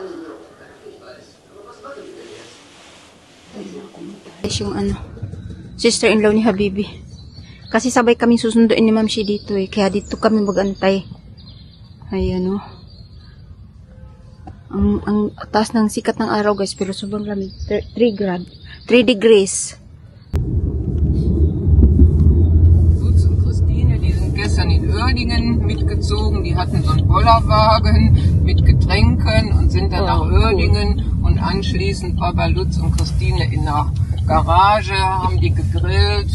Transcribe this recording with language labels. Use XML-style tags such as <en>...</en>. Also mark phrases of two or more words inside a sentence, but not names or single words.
<tl>Yung sister-in-law ni Habibi. Kasi sabay kami susunduin ni Ma'am Shi dito kaya dito kami mag-antay. Ayan ang taas ng sikat ng araw guys, pero sobrang lamig. 3 degrees.</tl> <de>Lutz und Christine, die sind gestern in Uerdingen mitgezogen. Die hatten so einen Bollerwagen mit Getränken und sind dann nach Uerdingen und anschließend war bei Lutz und Christine in der Garage, haben die gegrillt.</de>